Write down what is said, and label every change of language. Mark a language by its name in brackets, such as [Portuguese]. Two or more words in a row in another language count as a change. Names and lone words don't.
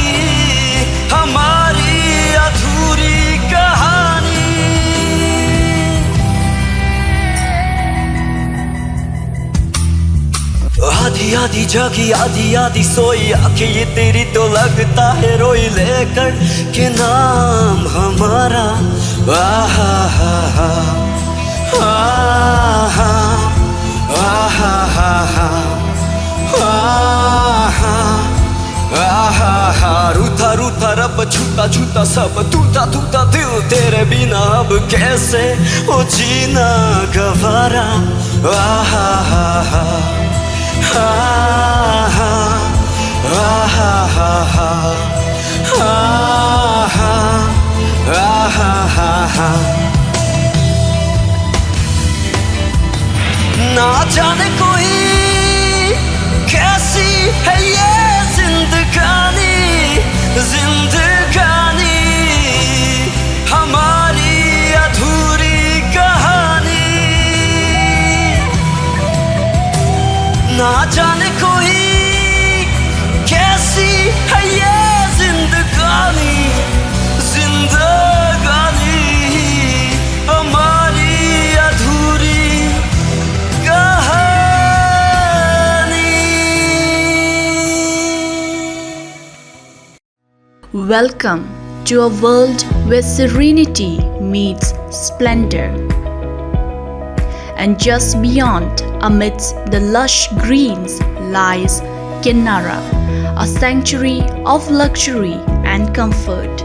[Hindi] हमारी अधूरी कहानी आधी आधी जागी आधी आधी सोई आंखें ये तेरी तो लगता है रोई लेकर के नाम हमारा आहा हा हा आहा आहा हा आहा आहा हा रूठा रूठा रब छूटा छूटा सब टूटा टूटा दिल तेरे बिना अब कैसे ओ जीना गवारा आहा हा हा आहा आहा हा आहा आहा हा ना जाने कोई कैसी है ये जिंदगानी जिंदगानी हमारी अधूरी कहानी ना जाने कोई कैसी है ये जिंदगानी जिंदगानी हमारी अधूरी [English] Welcome to a world where serenity meets splendor. And just beyond, amidst the lush greens, lies Kinnara, a sanctuary of luxury and comfort.